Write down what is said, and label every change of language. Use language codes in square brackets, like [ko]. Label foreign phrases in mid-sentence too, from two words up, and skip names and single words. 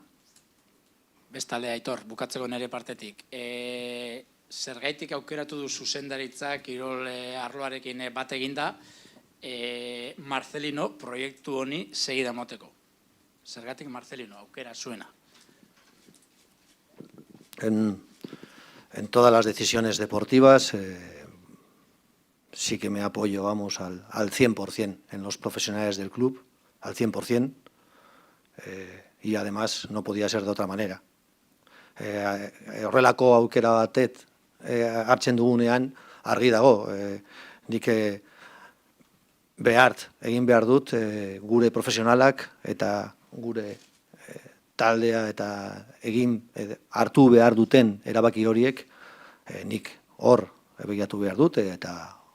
[eu] Bestalde, Aitor, bukatzeko nire partetik. Zergaitik aukeratu du zuzendaritzak kirol arloarekin bat eginda, Marcelino proiektu honi segida moteko. Zergatik Marcelino aukera zuena. [es] En todas las decisiones deportivas sí que me apoyo, vamos, al 100% en los profesionales del club, al 100%, y además no podía ser de otra manera. [eu] Horrelako aukera batet hartzen dugunean argi dago, nik egin behar dut gure profesionalak eta gure taldea eta hartu behar duten erabaki horiek nik hor begiratu behar dut eta